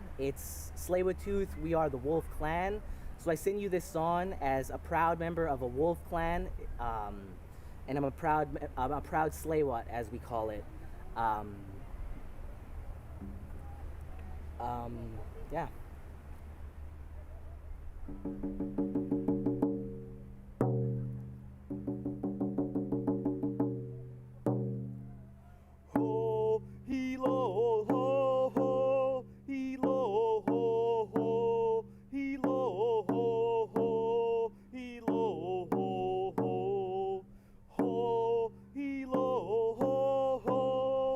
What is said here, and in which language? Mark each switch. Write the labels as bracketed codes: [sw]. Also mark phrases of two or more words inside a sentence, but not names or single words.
[en] It's Tsleil-Waututh, we are the Wolf Clan. So I sing you this song as a proud member of a Wolf Clan, and I'm a proud Tsleil-Waututh, as we call it. Yeah. Ho, hilo, ho, ho, hilo, ho, ho, hilo, ho, ho, hilo, ho, ho, ho, hilo, ho, ho,